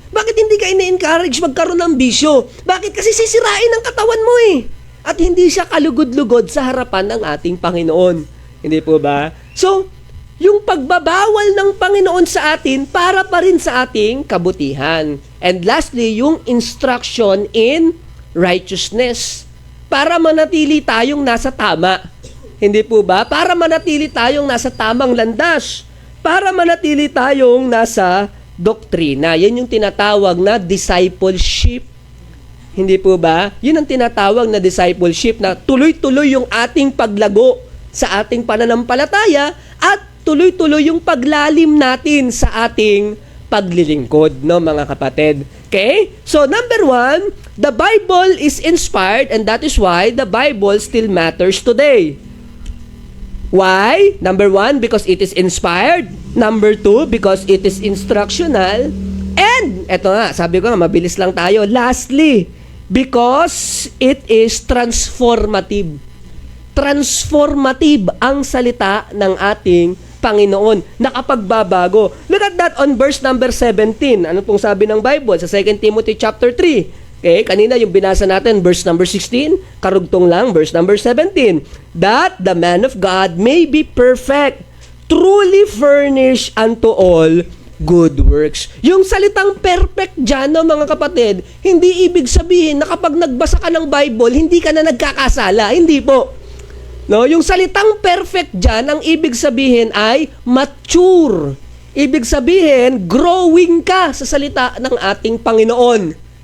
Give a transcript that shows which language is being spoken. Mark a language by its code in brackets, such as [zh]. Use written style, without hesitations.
[tl] Bakit hindi ka ini-encourage magkaroon ng bisyo? Bakit? Kasi sisirain ang katawan mo eh. At hindi siya kalugod-lugod sa harapan ng ating Panginoon. Hindi po ba? So, yung pagbabawal ng Panginoon sa atin para pa rin sa ating kabutihan. [en] And lastly, yung instruction in righteousness. [tl] Para manatili tayong nasa tama. Hindi po ba? Para manatili tayong nasa tamang landas. Para manatili tayong nasa doktrina. Yan yung tinatawag na discipleship. Hindi po ba? Yun ang tinatawag na discipleship na tuloy-tuloy yung ating paglago sa ating pananampalataya at tuloy-tuloy yung paglalim natin sa ating paglilingkod, no mga kapatid. Okay? [en] So, number 1, the Bible is inspired and that is why the Bible still matters today. Why? Number 1, because it is inspired. Number 2, because it is instructional. [tl] And, eto nga, sabi ko nga, mabilis lang tayo. [en] Lastly, because it is transformative. [tl] Transformative ang salita ng ating Panginoon. Nakapagbabago. [en] Look at that on verse number 17. [tl] Ano pong sabi ng Bible sa 2 Timothy chapter 3? Okay, kanina yung binasa natin, verse number 16, karugtong lang, verse number 17. [en] That the man of God may be perfect, truly furnished unto all good works. [tl] Yung salitang perfect dyan, no, mga kapatid, hindi ibig sabihin na kapag nagbasa ka ng Bible, hindi ka na nagkakasala. Hindi po. No, yung salitang perfect dyan, ang ibig sabihin ay mature. Ibig sabihin, growing ka sa salita ng ating Panginoon.